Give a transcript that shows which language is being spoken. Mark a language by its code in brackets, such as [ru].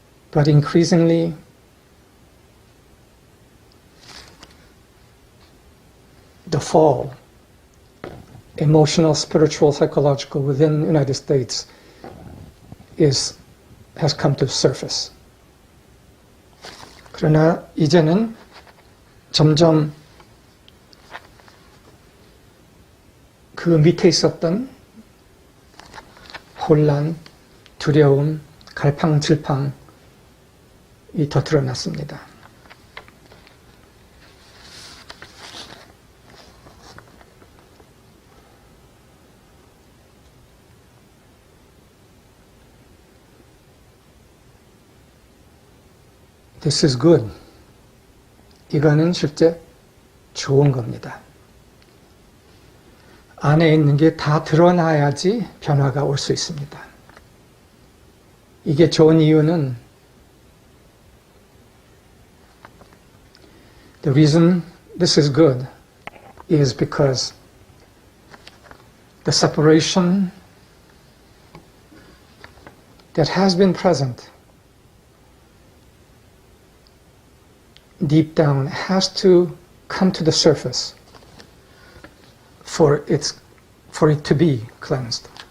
[en] But increasingly, the fall, emotional, spiritual, psychological, within the United States has come to the surface. [ko] 그러나 이제는 점점 그 밑에 있었던 혼란, 두려움, 갈팡질팡이 더 드러났습니다. [en] This is good. [ko] 이거는 실제 좋은 겁니다. 안에 있는 게 다 드러나야지 변화가 올 수 있습니다. 이게 좋은 이유는 [en] the reason this is good is because the separation that has been present deep down has to come to the surface for it to be cleansed.